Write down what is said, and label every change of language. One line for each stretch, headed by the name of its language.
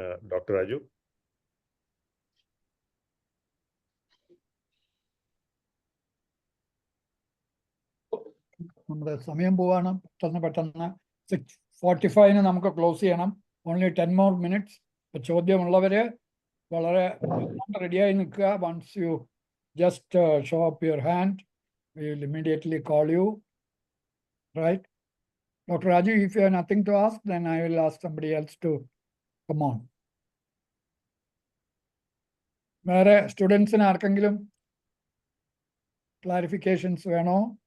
English: Dr. Raju.
Malayalam: നമ്മുടെ സമയം പോവാണ്. പെട്ടെന്ന് 6:45 നമുക്ക് ക്ലോസ് ചെയ്യണം.
English: Only 10 more minutes.
Malayalam: ചോദ്യമുള്ളവര് വളരെ റെഡിയായി നിൽക്കുക.
English: Once you just show up your hand, we will immediately call you. Right? Dr. Raju, if you have nothing to ask, then I will ask somebody else to come on.
Malayalam: വേറെ സ്റ്റുഡൻസിന് ആർക്കെങ്കിലും clarifications വേണോ?